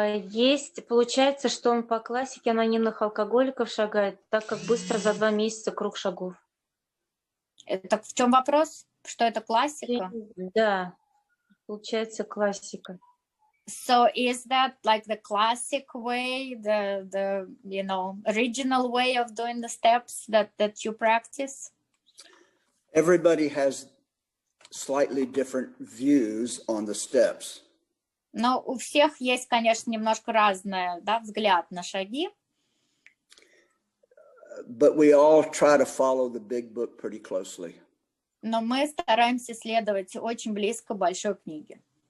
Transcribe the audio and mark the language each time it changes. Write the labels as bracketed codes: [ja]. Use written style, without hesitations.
[ru] Есть, получается, что он по классике анонимных алкоголиков шагает, так как быстро за 2 месяца круг шагов. Так в чем вопрос? Что это классика? Да, получается классика. [en] So is that like the classic way, the original way of doing the steps that you practice? Everybody has slightly different views on the steps. [ru] Но у всех есть, конечно, немножко разный взгляд на шаги. [en] But we all try to follow the big book pretty closely. [ru] Но мы стараемся следовать очень близко большой книге.